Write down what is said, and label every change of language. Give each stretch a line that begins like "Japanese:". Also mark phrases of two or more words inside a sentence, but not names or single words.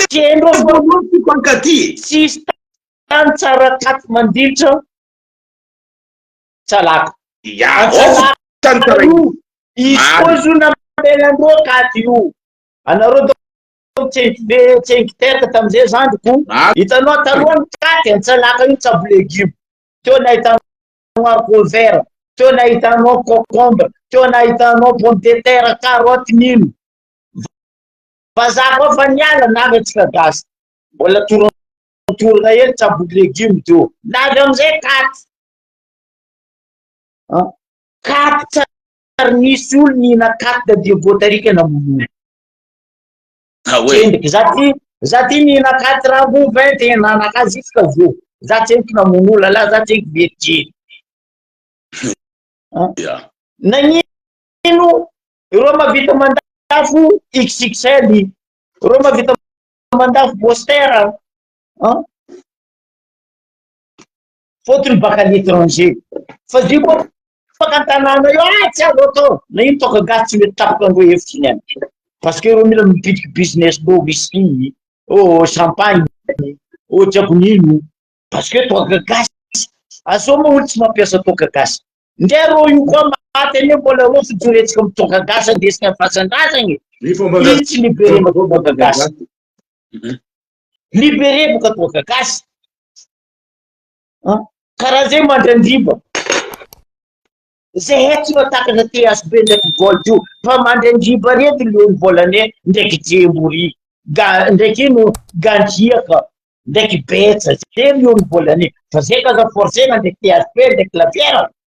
Malagasy: ny pankaty tsisy tany tsara katy mandilitra tsalaka izy koa zo namelandreo katy io anareo tsenky teraka tamizay zandriko hitanao talohany katy antsalaka io tsabo légume teo nahitanao
French: haricot vert
Malagasy: teo nahitanao concombre teo nahitanao
French: pomme de terre carotte
Malagasy: nino vazaha koa fa niala navy atsika gasy mbola toratorana ely tsabo légume teo navy amizay katy katy tsary nisy olo nihina katy da dia botarika namonolo tsendiky za ty nihina katy raha vo 21 nanakazy isika vo za tsendiky namonolo ala za tsendiky verijeny nagnino ireo mavita mandafo XXL ireo mavita mandafo poster fotony baka
French: à l'étranger
Malagasy: fa zy koa fakantanana io tsy azo atao na ino toka gasy tsy mety tapoka andreo hefitry ny any
French: parce que
Malagasy: ireo mila mipitiky business do whisky champagne jiaby nino
French: parce que
Malagasy: toka gasy asoma olo tsy mampiasa toka gasy ndre reo io koa maty ane mbola reo fijoretsika amy toka gasy andesika fasan-drazagny io tsy libéré boka toka gasy libéré boka toka gasy karaha zay mandrandriba zay hetsy matakatra TSB ndraiky gold io fa mandrandriba rety leony volane ndraiky jembory ndraiky ino gandriaka ndraiky betsa zay leony volane fa zay kaza forcena ndraiky TSB ndraiky lafiera